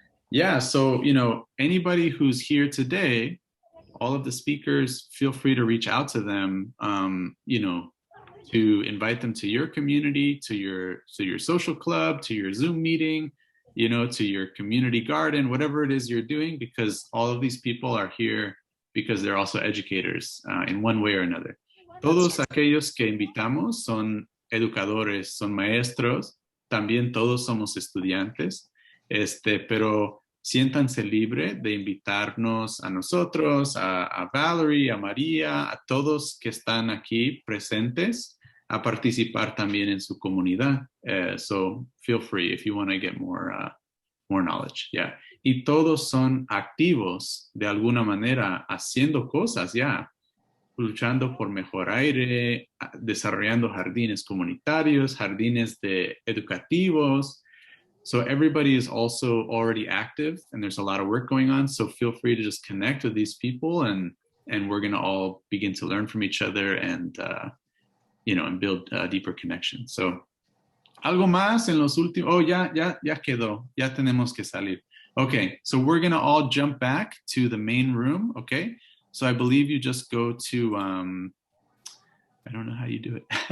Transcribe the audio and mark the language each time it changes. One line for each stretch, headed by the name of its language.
English: Yeah, so, anybody who's here today, all of the speakers, feel free to reach out to them, to invite them to your community, to your social club, to your Zoom meeting, to your community garden, whatever it is you're doing, because all of these people are here because they're also educators in one way or another.
Spanish: Todos aquellos que invitamos son educadores, son maestros, también todos somos estudiantes, pero siéntanse libre de invitarnos a nosotros, a Valerie, a María, a todos que están aquí presentes a participar también en su comunidad.
English: So feel free if you want to get more knowledge. Yeah.
Spanish: Y todos son activos de alguna manera, haciendo cosas ya, luchando por mejor aire, desarrollando jardines comunitarios, jardines educativos.
English: So everybody is also already active and there's a lot of work going on. So feel free to just connect with these people and we're going to all begin to learn from each other and build a deeper connection.
Spanish: So algo más en los últimos, ya quedó, ya tenemos que salir.
English: Okay, so we're going to all jump back to the main room, okay? So I believe you just go to, I don't know how you do it.